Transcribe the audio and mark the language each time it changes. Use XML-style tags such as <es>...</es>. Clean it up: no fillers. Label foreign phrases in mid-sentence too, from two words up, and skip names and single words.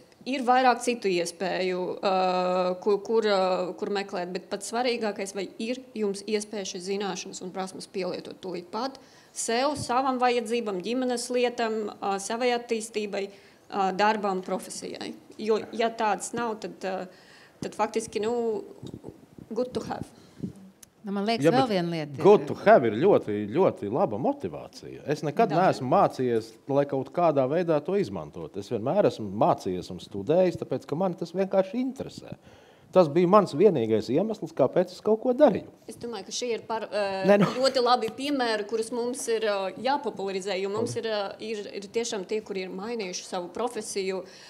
<lv>Ir vairāk citu iespēju, kur meklēt, bet pats svarīgākais, vai ir jums iespēja šīs zināšanas un prasmes pielietot tūlīt pat sev, savam vajadzībam, ģimenes lietam, savai attīstībai, darbam, profesijai. Jo, ja tāds nav, tad faktiski,</lv> <en>good to have.</en> <lv>Man liekas, vēl viena lieta.</lv> <en>Good to have</en> <lv>ir ļoti, ļoti laba motivācija. Es nekad neesmu mācījies, lai kaut kādā veidā to izmantot. Es vienmēr esmu mācījies un studējis, tāpēc, ka mani tas vienkārši interesē. Tas bija mans vienīgais iemesls, kāpēc es kaut ko darīju. Es domāju, ka šie ir ļoti labi piemēri, kurus mums ir jāpopularizē, jo mums ir tiešām tie, kuri ir mainījuši savu profesiju</lv>